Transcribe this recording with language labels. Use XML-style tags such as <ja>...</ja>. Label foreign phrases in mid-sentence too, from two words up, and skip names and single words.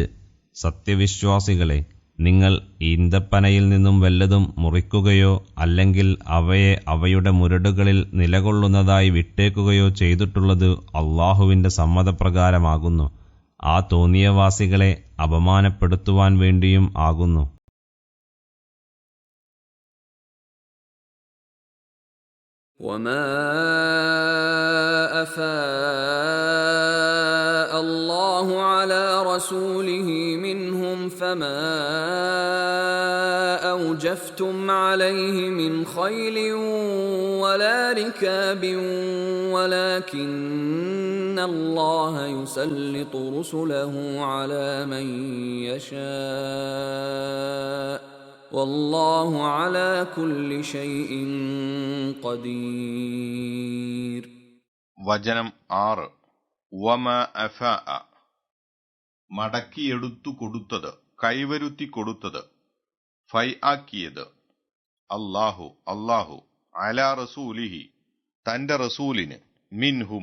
<ml>സത്യവിശ്വാസികളെ, നിങ്ങൾ ഈന്തപ്പനയിൽ നിന്നും വല്ലതും മുറിക്കുകയോ അല്ലെങ്കിൽ അവയെ അവയുടെ മുരടുകളിൽ നിലകൊള്ളുന്നതായി വിട്ടേക്കുകയോ ചെയ്തിട്ടുള്ളത് അല്ലാഹുവിന്റെ സമ്മതപ്രകാരമാകുന്നു. ആ തോന്നിയവാസികളെ അപമാനപ്പെടുത്തുവാൻ വേണ്ടിയും ആകുന്നു.</ml> <ar>وما أفاء الله على رسوله منهم فما أوجفتم عليه من خيل ولا ركاب ولكن الله يسلط رسله على من يشاء والله على كل شيء قدير.</ar> <ml>വചനം 6.</ml> <ar>وما أفاء</ar> <ml>മടക്കിയെടുത്തു കൊടുത്തത്, കൈവരുത്തി കൊടുത്തത്, ഫൈ ആക്കിയത്,</ml> <ar>الله على رسوله</ar> <ml>തന്റെ റസൂലിന്, മിൻഹും</ml>